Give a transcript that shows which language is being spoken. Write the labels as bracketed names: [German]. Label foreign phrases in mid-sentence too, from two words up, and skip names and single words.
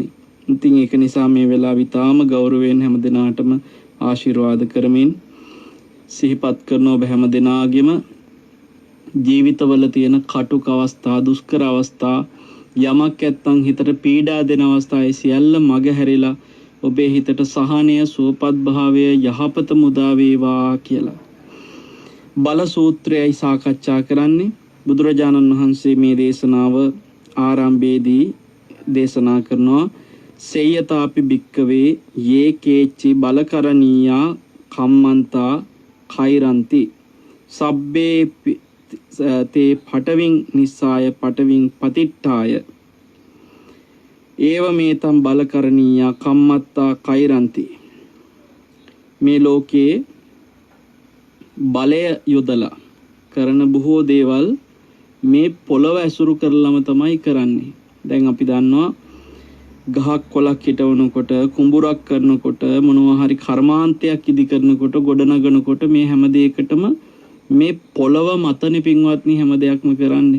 [Sinhala] ඉතින් ඒක නිසා මේ වෙලාව ඉතාම ගෞරවයෙන් හැම දිනාටම ආශිර්වාද කරමින් සිහිපත් කරන ඔබ හැම දිනාගෙම ජීවිතවල තියෙන කටුක අවස්ථා දුෂ්කර අවස්ථා යමක් නැත්තම් හිතට පීඩා දෙන අවස්ථා ඒ සියල්ල මග හැරිලා ඔබේ හිතට සහනය සුවපත් භාවය යහපත මුදා වේවා කියලා බල සූත්‍රයයි සාකච්ඡා කරන්නේ. බුදුරජාණන් වහන්සේ මේ දේශනාව ආරම්භයේදී දේශනා කරනවා [Pali] සේයතාපි භික්කවේ යේ කේච්චි බලකරණීයා කම්මන්තා කෛරන්ති සබ්බේ තේ පටවින් නිස්සාය පටවින් පතිට්ඨාය ඒව මේතම් බලකරණීයා කම්මත්තා කෛරන්ති. [Sinhala] මේ ලෝකේ බලය යොදලා කරන බොහෝ දේවල් මේ පොළව ඇසුරු කරලම තමයි කරන්නේ. දැන් අපි දන්නවා ගහක් කොළක් හිටවනකොට කුඹුරක් කරනකොට මොනවා හරි කර්මාන්තයක් ඉදි කරනකොට ගොඩනගනකොට මේ හැම දෙයකටම මේ පොළව මතනේ පින්වත්නි හැම දෙයක්ම කරන්නේ.